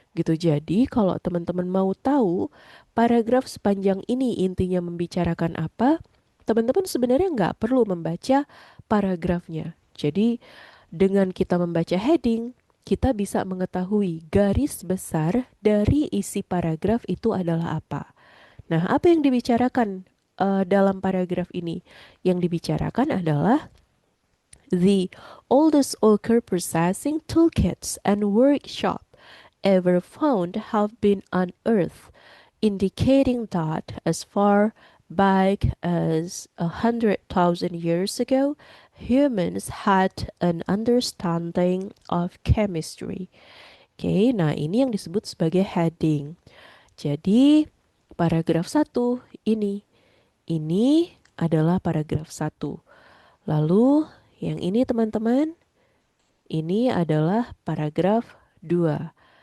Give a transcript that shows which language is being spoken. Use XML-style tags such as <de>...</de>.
<id>Gitu. Jadi, kalau teman-teman mau tahu paragraf sepanjang ini intinya membicarakan apa, teman-teman sebenarnya nggak perlu membaca paragrafnya. Jadi, dengan kita membaca heading, kita bisa mengetahui garis besar dari isi paragraf itu adalah apa. Nah, apa yang dibicarakan dalam paragraf ini? Yang dibicarakan adalah</id> <en>the oldest ochre processing toolkits and workshop ever found have been unearthed, indicating that as far back as 100,000 years ago, humans had an understanding of chemistry.</en> <id>Oke, nah ini yang disebut sebagai heading. Jadi, paragraf satu ini adalah paragraf satu. Lalu yang ini teman-teman, ini adalah paragraf 2.</id>